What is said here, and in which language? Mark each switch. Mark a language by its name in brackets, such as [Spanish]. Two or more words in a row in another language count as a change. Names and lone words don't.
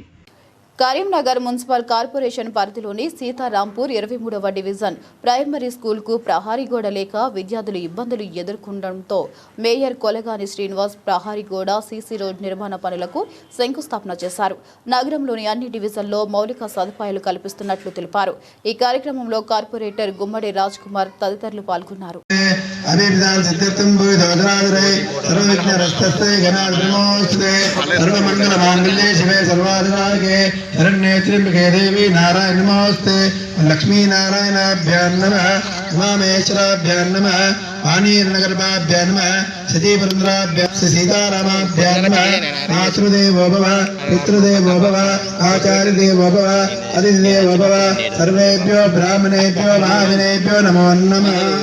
[Telugu] కరీంనగర్ మున్సిపల్ కార్పొరేషన్ పరిధిలోని సీతారాంపూర్ 23వ డివిజన్ ప్రైమరీ స్కూల్కు ప్రహారీ గోడ లేక విద్యార్థులు ఇబ్బందులు ఎదుర్కొనడంతో మేయర్ కొలగాని శ్రీనివాస్ ప్రహారీ గోడ, సీసీ రోడ్ నిర్మాణ పనులకు శంకుస్థాపన చేశారు. నగరంలోని అన్ని డివిజన్లో మౌలిక సదుపాయాలు కల్పిస్తున్నట్లు తెలిపారు. ఈ కార్యక్రమంలో కార్పొరేటర్ గుమ్మడి రాజ్ కుమార్ తదితరులు పాల్గొన్నారు. [Sanskrit] अभिविधान सिद्ध्यर्थं भूतोदरादरे सर्वविघ्नहस्तस्ते गणाधिपतिमोऽस्तुते सर्वमङ्गलमाङ्गल्ये शिवे सर्वाधिनायके शरण्ये त्र्यम्बके देवी नारायणी नमोऽस्तुते लक्ष्मीनारायणाभ्यां नमः उमामेश्वराभ्यां नमः पानीर्नगरभाभ्यां नमः सतीपुरन्द्राभ्यां सीतारामाभ्यां नमः मातृदेवो भव पितृदेवो भव आचार्यदेवो भव अतिथिदेवो भव सर्वेभ्यो ब्राह्मणेभ्यो महाविनेभ्यो नमो नमः